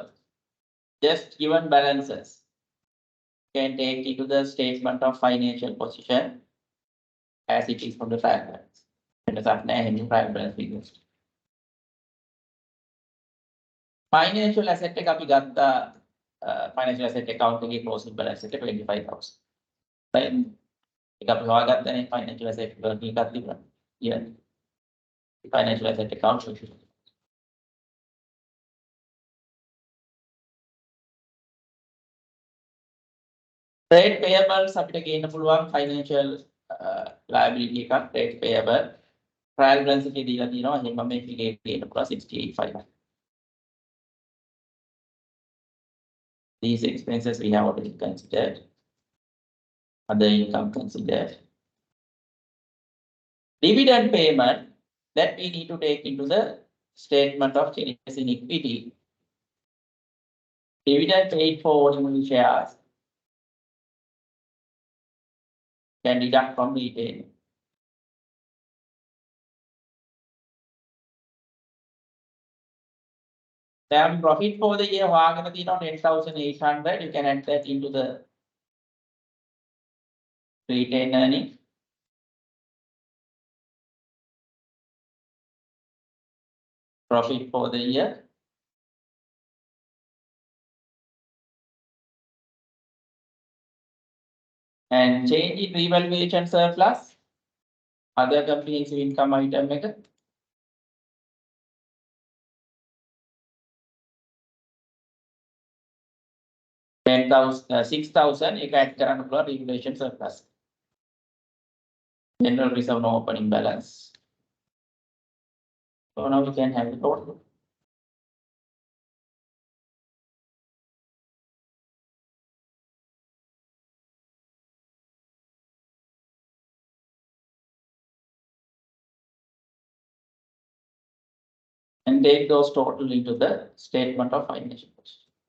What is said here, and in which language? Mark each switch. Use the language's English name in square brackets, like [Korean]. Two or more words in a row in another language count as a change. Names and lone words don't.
[English] Just given balances can take into the statement of financial position as it is from the trial balance. [Sinhala] වෙනසක් නැහැ එහෙනම් [English] trial balance figures. Financial asset [Sinhala] එක අපි ගත්තා [English] financial asset account එකේ closing balance එක 25000. [Sinhala] right? ඒක අපි හොයාගත්තනේ [English] financial asset working [Sinhala] එකක් තිබුණා. [English] Yeah. Financial asset account. Trade payables [Sinhala] අපිට ගේන්න පුළුවන් [English] financial liability එකක් trade payable trial balance [Sinhala] එකේ දීලා තියෙනවා. එහෙනම් මේක ගේන්න පුළුවන් 68500. [English] These expenses we have already considered. Other income considered. Dividend payment that we need to take into the statement of changes in equity. Dividend paid for ordinary shares can deduct from retail. Then profit for the year [Sinhala] හොයාගෙන තියෙනවා [English] 10,800. You can add that into the retained earning. Profit for the year. And change in revaluation surplus. Other comprehensive income item එක. [Sinhala] 6,000 එක add කරන්න පුළුවන් [English] revaluation surplus. General reserve no opening balance. So now we can have the total. And take those total into the statement of financial position.